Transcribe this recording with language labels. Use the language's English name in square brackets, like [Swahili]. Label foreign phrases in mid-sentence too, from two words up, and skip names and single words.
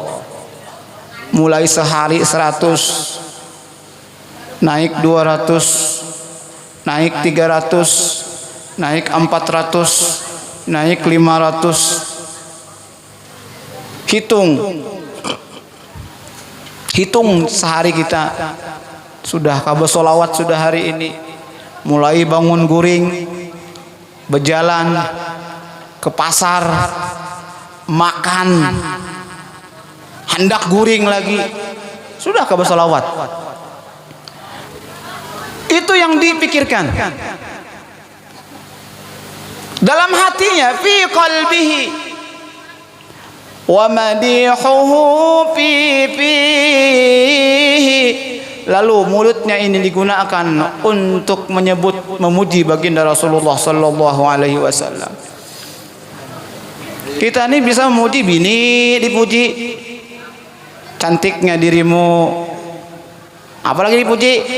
[Indonesian] Mulai sehari 100, naik 200, naik 300, naik 400, naik 500. Hitung sehari kita sudah kabar solawat sudah hari ini, mulai bangun guring, berjalan ke pasar, makan, hendak guring lagi, sudah kabar solawat. Itu yang dipikirkan dalam hatinya, [Arabic] fi qalbihi wa madihuhu fi fihi. [Indonesian] Lalu mulutnya ini digunakan untuk menyebut, memuji baginda Rasulullah [Arabic] sallallahu alaihi wasallam. [Indonesian] Kita ini bisa memuji bini, dipuji cantiknya dirimu, apalagi dipuji,